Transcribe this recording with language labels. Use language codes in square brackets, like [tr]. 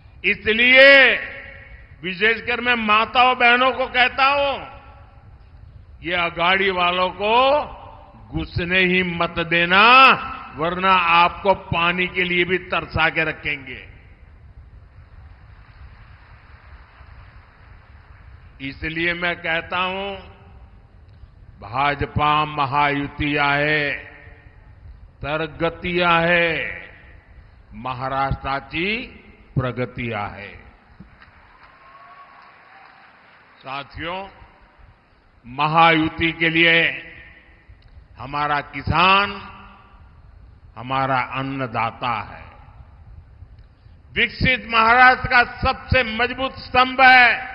[hi] इसलिए विशेषकर मैं माताओं बहनों को कहता हूं, ये अघाड़ी वालों को घुसने ही मत देना, वरना आपको पानी के लिए भी तरसा के रखेंगे। इसलिए मैं कहता हूं, [mr] भाजपा महायुती आहे तर गती आहे, महाराष्ट्राची प्रगती आहे। [hi] साथियों, महायुति के लिए हमारा किसान हमारा अन्नदाता है। विकसित महाराष्ट्र का सबसे मजबूत स्तंभ है।